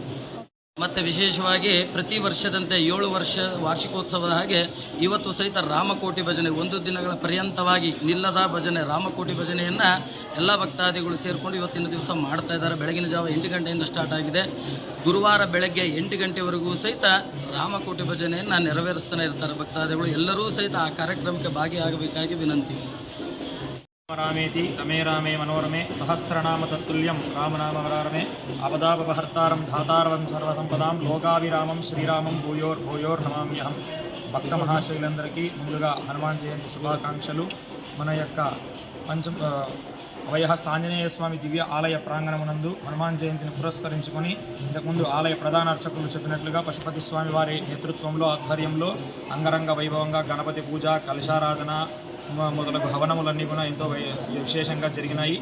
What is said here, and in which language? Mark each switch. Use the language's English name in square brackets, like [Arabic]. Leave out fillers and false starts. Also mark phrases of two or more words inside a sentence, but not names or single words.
[Kannada] ಮತ್ತು ಮತ್ತು ವಿಶೇಷವಾಗಿ ಪ್ರತಿ ವರ್ಷದಂತೆ 7 ವರ್ಷ ವಾರ್ಷಿಕೋತ್ಸವದ ಹಾಗೆ ಇವತ್ತು ಸಹಿತ ರಾಮಕೋಟಿ ಭಜನೆ 1 ದಿನಗಳ ಪರ್ಯಂತವಾಗಿ ನಿಲ್ಲದ ಭಜನೆ ರಾಮಕೋಟಿ ಭಜನೆಯನ್ನು ಎಲ್ಲ ಭಕ್ತಾದಿಗಳು ಸೇರಿಕೊಂಡು ಇವತ್ತಿನ ದಿವಸ ಮಾಡ್ತಾ ಇದ್ದಾರೆ. ಬೆಳಗಿನ ಜಾವ 8 ಗಂಟೆಯಿಂದ ಸ್ಟಾರ್ಟ್ ಆಗಿದೆ. ಗುರುವಾರ ಬೆಳಗ್ಗೆ 8 ಗಂಟೆವರೆಗೂ ಸಹಿತ ರಾಮಕೋಟಿ ಭಜನೆಯನ್ನು ನೆರವೇರಿಸ್ತಾನೆ ಇರ್ತಾರೆ ಭಕ್ತಾದಿಗಳು. ಎಲ್ಲರೂ ಸಹಿತ ಆ ಕಾರ್ಯಕ್ರಮಕ್ಕೆ ಭಾಗಿಯಾಗಬೇಕಾಗಿ ವಿನಂತಿ. [Sanskrit] रामेति रमे रामे मनोरमे सहस्रनाम तत्तुल्यं रामनामवरारमे अपदापहर्तारं धातारवं सर्वसंपदां लोकाभिरामं श्रीरामं భూయోర్నమామ్యహం. [Telugu] భక్త మహాశైలందరికీ ముందుగా హనుమాన్ జయంతి శుభాకాంక్షలు. మన యొక్క అభయహస్త ఆంజనేయ స్వామి దివ్య ఆలయ ప్రాంగణమునందు హనుమాన్ జయంతిని పురస్కరించుకొని ఇంతకుముందు ఆలయ ప్రధాన అర్చకులు చెప్పినట్లుగా పశుపతి స్వామి వారి నేతృత్వంలో ఆధ్వర్యంలో అంగరంగ వైభవంగా గణపతి పూజ, కలశారాధన మొదలగు హవనములన్నీ కూడా ఎంతో విశేషంగా జరిగినాయి.